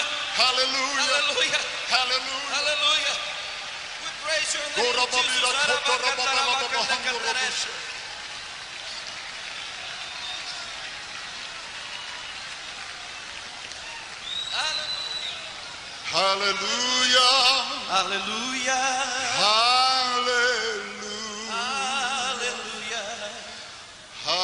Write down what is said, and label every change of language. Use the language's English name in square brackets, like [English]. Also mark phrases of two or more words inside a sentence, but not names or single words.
[English] hallelujah, [Portuguese] aleluia, [English] hallelujah. [Portuguese] aleluia. [English] We praise your name, Jesus. Hallelujah, [Portuguese] Aleluia, [English] hallelujah, [Portuguese] aleluia,